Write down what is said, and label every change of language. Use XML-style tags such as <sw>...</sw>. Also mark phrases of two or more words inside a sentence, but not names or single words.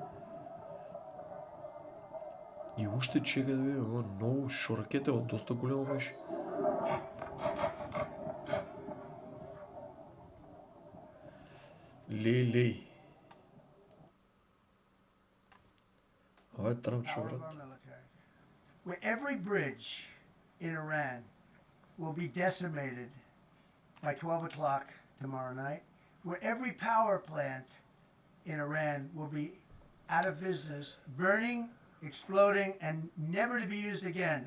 <mk>И уште чека да види, ова многу шо ракете, ова доста големо беше. Лей. Ова е Трампчо, брат.</mk> <en>Where every bridge in Iran will be decimated by 12 o'clock tomorrow night, where every power plant in Iran will be out of business, burning, exploding, and never to be used again.</en>